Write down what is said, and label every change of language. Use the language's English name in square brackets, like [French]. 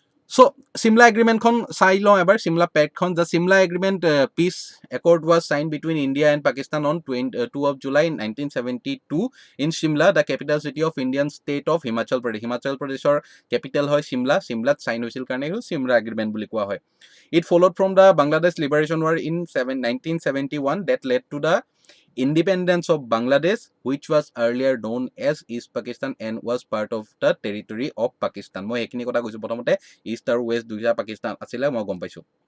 [Assamese] চ' চিমলা এগ্ৰিমেণ্টখন চাই লওঁ এবাৰ, Shimla পেক্টখন। [English] The Shimla agreement peace accord was sign between India and Pakistan on 2 of July 1972 in Shimla, the capital city of Indian state of Himachal Pradesh. [Assamese] Himachal প্ৰদেশৰ capital হয় Shimla. চিমলাত sign হৈছিল কাৰণে Shimla agreement বুলি কোৱা হয়। [English] It followed from the Bangladesh Liberation War in 1971 that led to the independence of Bangladesh, which was earlier known as East Pakistan and was part of the territory of Pakistan. [Assamese] মই এইখিনি কথা কৈছোঁ, প্ৰথমতে east আৰু west দুইটা পাকিস্তান আছিলে, মই গম পাইছোঁ।